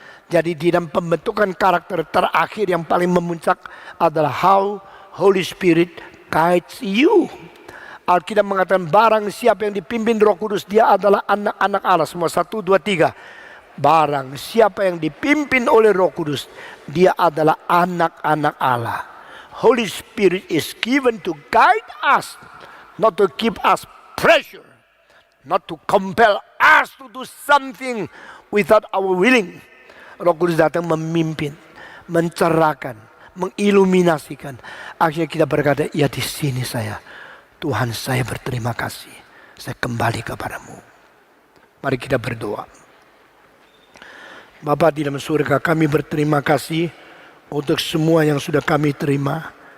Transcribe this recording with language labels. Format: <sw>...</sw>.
<id>Jadi di dalam pembentukan karakter terakhir yang paling memuncak adalah</id> <en>how Holy Spirit guides you.</en> <id>Alkitab mengatakan barang siapa yang dipimpin Roh Kudus, dia adalah anak-anak Allah. Semua 1, 2, 3. Barang siapa yang dipimpin oleh Roh Kudus, dia adalah anak-anak Allah.</id> <en>Holy Spirit is given to guide us, not to keep us pressure, not to compel us to do something without our willing.</en> <id>Roh Kudus datang memimpin, mencerahkan, mengiluminasikan. Akhirnya kita berkata, ya di sini saya, Tuhan saya berterima kasih. Saya kembali kepadamu. Mari kita berdoa. Bapa di dalam surga, kami berterima kasih untuk semua yang sudah kami terima.</id>